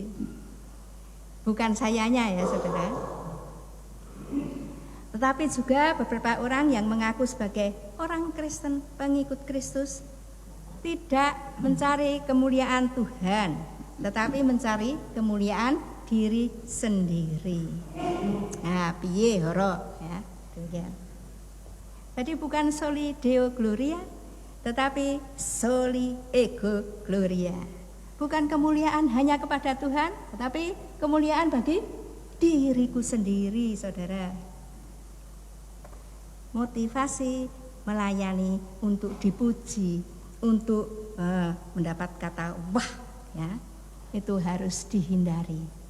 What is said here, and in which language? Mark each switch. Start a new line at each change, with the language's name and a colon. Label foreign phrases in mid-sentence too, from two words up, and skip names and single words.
Indonesian: Bukan sayanya ya, saudara. Tetapi juga beberapa orang yang mengaku sebagai orang Kristen, pengikut Kristus, tidak mencari kemuliaan Tuhan, tetapi mencari kemuliaan diri sendiri. Nah,
Javanese: piye horo
Indonesian: ya, demikian. Jadi bukan
Latin: soli deo gloria,
Indonesian: tetapi
Latin: soli ego gloria.
Indonesian: Bukan kemuliaan hanya kepada Tuhan, tetapi kemuliaan bagi diriku sendiri, saudara. Motivasi melayani untuk dipuji, untuk mendapat kata wah, ya, itu harus dihindari.